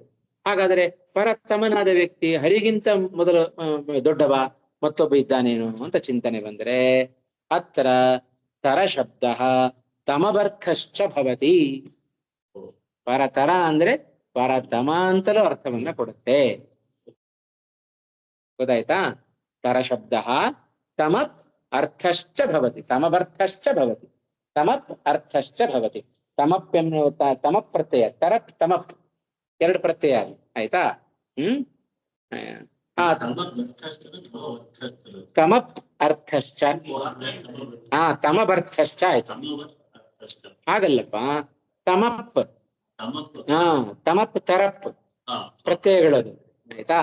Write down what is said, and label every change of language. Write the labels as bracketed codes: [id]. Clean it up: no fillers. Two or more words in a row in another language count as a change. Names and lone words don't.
[kn] ಹಾಗಾದ್ರೆ ಪರತಮನಾದ ವ್ಯಕ್ತಿ ಹರಿಗಿಂತ ಮೊದಲು ದೊಡ್ಡವ ಮತ್ತೊಬ್ಬ ಇದ್ದಾನೇನೋ ಅಂತ ಚಿಂತನೆ ಬಂದ್ರೆ [sa] ಅತ್ರ ತರ ಶಬ್ದ ತಮವರ್ಥಶ್ಚ ಭವತಿ. [kn] ಪರತರ ಅಂದ್ರೆ ಪರತಮ ಅಂತಲೂ ಅರ್ಥವನ್ನ ಕೊಡುತ್ತೆ. [sa] ಗೊತ್ತಾಯ್ತಾ? ತರ ಶಬ್ದ ತಮಪ್ ಅರ್ಥಶ್ಚ ಭವತಿ, ತಮವರ್ಥಶ್ಚ ಭವತಿ, ತಮಪ್ ಅರ್ಥಶ್ಚ ಭವತಿ. [kn] ತಮಪ್ ಎನ್ನುವ ತಮಪ್ ಪ್ರತ್ಯಯ, ತರಪ್ ತಮಪ್ ಎರಡು ಪ್ರತ್ಯಯ ಆಯ್ತಾ? [sa] ತಮಪ್ ಅರ್ಥಶ್ಚ, ತಮವರ್ಥಶ್ಚ ಆಯ್ತು. [kn] ಹಾಗಲ್ಲಪ್ಪ, ತಮಪ್ ತಮಪ್ ತರಪ್ ಪ್ರತ್ಯಯಗಳದು ಆಯ್ತಾ?